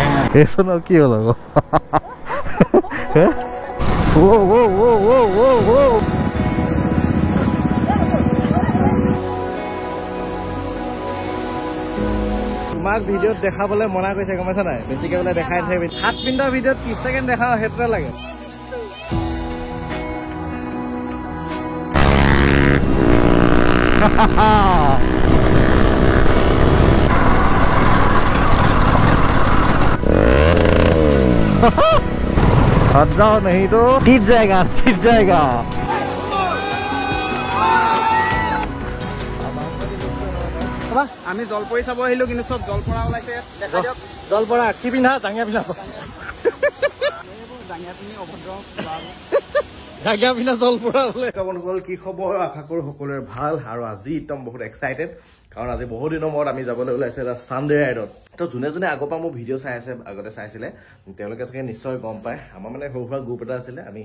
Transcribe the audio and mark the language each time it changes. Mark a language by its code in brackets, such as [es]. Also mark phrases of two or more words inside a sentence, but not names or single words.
[as] এইখন কি হ'ল আকৌ তোমাক ভিডিঅ'ত দেখাবলৈ মনা কৰিছে গম পাইছা নাই বেছিকে বোলে দেখাই থাকে হাত পিন্ধা ভিডিঅ'ত 30 ছেকেণ্ড দেখাও সেইটোৱে লাগে [hi] हट जाओ नहीं तो टिट जाएगा [as] আমি জলপৰি চাব আহিলো কিন্তু সব জলপৰা ওলাইছে দেখা দিয়ক জলপৰা কি পিন্ধা জাঙিয়া পিন্ধা জাঙিয়া পিন্ধি অভদ্ৰ জাঙিয়া পিন্ধা জলপৰা বোলে বন্ধুসকল কি খবৰ আশা কৰো সকলোৰে ভাল আৰু আজি একদম বহুত এক্সাইটেড কাৰণ আজি বহুত দিনৰ মূৰত আমি যাবলৈ ওলাইছে এটা [en] Sunday ride [as] তো যোনে যোনে আগৰ পৰা মোৰ ভিডিঅ' চাই আছে আগতে চাইছিলে তেওঁলোকে চাগে নিশ্চয় গম পায় আমাৰ মানে সৰু সুৰা গ্ৰুপ এটা আছিলে আমি